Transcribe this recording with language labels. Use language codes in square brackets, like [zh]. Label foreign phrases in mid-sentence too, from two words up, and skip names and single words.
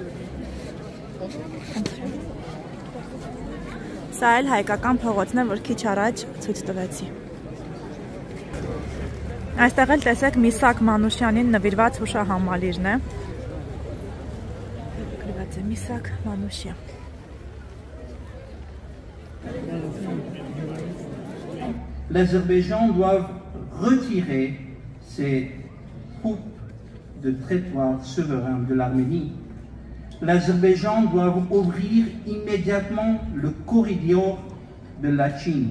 [hy] Սա էլ հայկական փողոցն է, որ քիչ առաջ ցույց տվեցի։ Այստեղ էլ տեսեք Միսակ Մանուշյանին նվիրված հուշահամալիրն է։ Գրված է Միսակ Մանուշյան։ [fr] L'Azerbaïdjan doit retirer ses troupes de territoire souverain de l'Arménie. L'Azerbaïdjan doit ouvrir immédiatement le corridor de la Chine.